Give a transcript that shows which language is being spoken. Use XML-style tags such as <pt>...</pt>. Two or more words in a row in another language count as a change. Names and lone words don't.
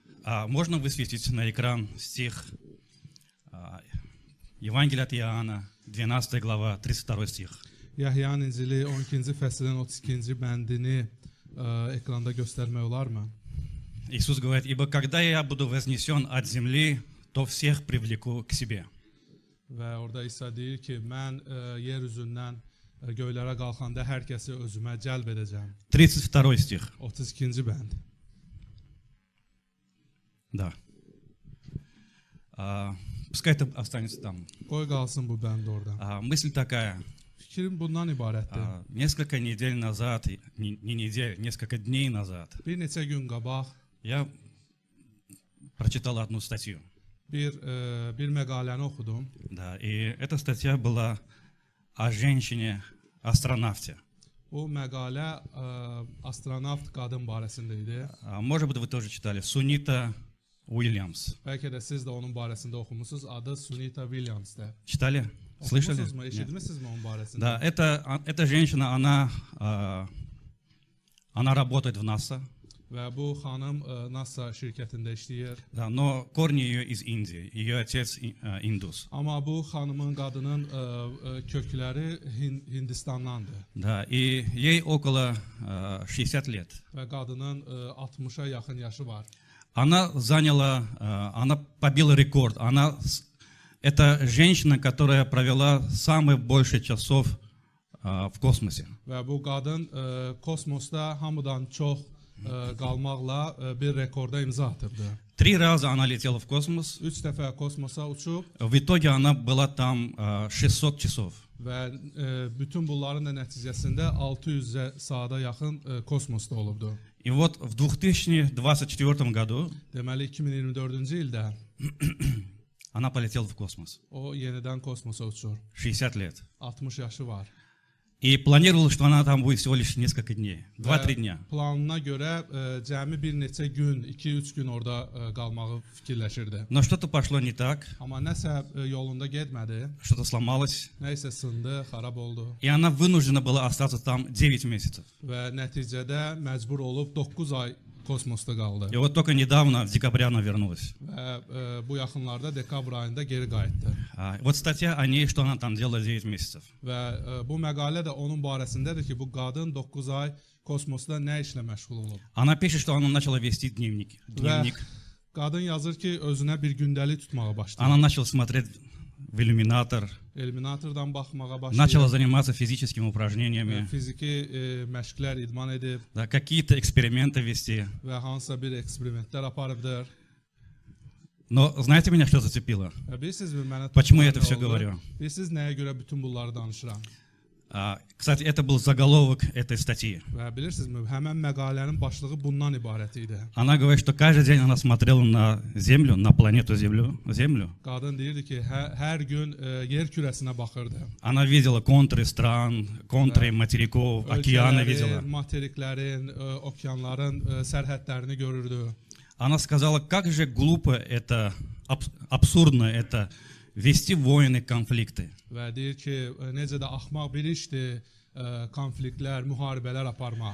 <ru>Можно высветить на экран стих Евангелия от Иоанна, 12 глава, 32 стих.</ru> <az>Yahyanın İncili 12-ci fəslin 32-ci bəndini ekranda göstərmək olarmı?</az> <ru>Иисус говорит: «Ибо когда я буду вознесен от земли, то всех привлеку к себе».</ru> <az>Və orada İsa deyir ki, mən yer üzündən göylərə qalxanda hər kəsi özümə cəlb edəcəm.</az> <ru>32 стих.</ru> <az>32-ci bənd.</az> <ru>Да. Пускай это останется там.</ru> <az>Qoy qalsın bu bənd orada.</az> <ru>Мысль такая.</ru> <az>Fikrim bundan ibarətdir.</az> <ru>Nесколько недель назад, не недель, несколько дней назад,</ru> <az>Bir neçə gün qabaq</az> <ru>я прочитал одну статью.</ru> <az>bir məqaləni oxudum.</az> <ru>Да, и эта статья была о женщине-астронавте.</ru> <az>O məqalə astronavt qadın barəsində idi.</az> <ru>Может быть, вы тоже читали. Сунита Уильямс.</ru> <az>Bəlkə də siz də onun barəsində oxumusunuz. Adı Sunita Williams'dır.</az> <ru>Читали? Слышали?</ru> <az>Oxumusunuzmu, eşitmisinizmi onun barəsində?</az> <ru>Да, эта женщина, она работает в НАСА.</ru> <az>Və bu xanım NASA şirkətində işləyir.</az> <ru>Да, но корни ее из Индии. Ее отец индус.</ru> <az>Amma bu xanımın, qadının kökləri Hindistandandır.</az> <ru>Да, и ей около 60 лет.</ru> <az>Və qadının 60-a yaxın yaşı var.</az> <ru>Она побила рекорд. Это женщина, которая провела самое больше часов в космосе.</ru> <az>Və bu qadın kosmosda hamıdan çox qalmaqla bir rekorda imza atırdı.</az> <ru>3 раза она летела в космос.</ru> <az>3 dəfə kosmosa uçub.</az> <ru>В итоге она была там 600 часов.</ru> <az>Və bütün bunların da nəticəsində 600 saata yaxın kosmosda olubdu.</az> <ru>И вот в 2024 году</ru> <az>Deməli 2024-cü ildə</az> <ru>она полетела в космос.</ru> <az>o yenidən kosmosa uçur.</az> <ru>60 лет.</ru> <az>60 yaşı var.</az> <ru>И планировала, что она там будет всего лишь несколько дней. 2-3 дня.</ru> <az>Planına görə cəmi bir neçə gün, 2-3 gün orada qalmağı fikirləşirdi.</az> <ru>Но что-то пошло не так.</ru> <az>Amma nəsə yolunda getmədi.</az> <ru>Что-то сломалось.</ru> <az>Nəsə sındı, xarab oldu.</az> <ru>И она вынуждена была остаться там 9 месяцев.</ru> <az>Və nəticədə məcbur olub 9 ay kosmosda qaldı.</az> <ru>И вот только недавно, в декабре, она вернулась.</ru> <az>Və bu yaxınlarda dekabr ayında geri qayıtdı.</az> <ru>Вот статья о ней, что она там делала 9 месяцев.</ru> <az>Və bu məqalə də onun barəsindədir ki, bu qadın 9 ay kosmosda nə işlə məşğul olub.</az> <ru>Она пишет, что она начала вести дневник.</ru> <az>Və qadın yazır ki, özünə bir gündəlik tutmağa başladı.</az> <ru>Она начала смотреть в иллюминатор.</ru> <az>Elminatordan baxmağa başladı.</az> <ru>Начала заниматься физическими упражнениями.</ru> <az>Fiziki məşqlər idman edib.</az> <ru>Да, какие-то эксперименты вести.</ru> <az>Və hansısa bir eksperimentlər aparıbdır.</az> <ru>Но знаете, меня что зацепило?</ru> <az>Bilirsizmi mənə</az> <ru>Почему я это все говорю?</ru> <az>Bilirsiniz nəyə görə bütün bunları danışıram?</az> <ru>Кстати, это был заголовок этой статьи.</ru> <az>Və bilirsinizmi, həmin məqalənin başlığı bundan ibarət idi.</az> <ru>Она говорит, что каждый день она смотрела на Землю, на планету Землю.</ru> <az>Qadın deyirdi ki, hər gün yer kürəsinə baxırdı.</az> <ru>Она видела контуры стран, контуры материков, океаны видела.</ru> <az>Materiklərin, okeanların sərhədlərini görürdü.</az> <ru>Она сказала, как же глупо это, абсурдно это, вести войны, конфликты.</ru> <az>Və deyir ki, necə də axmaq bir işdir konfliktlər, müharibələr aparmaq.</az>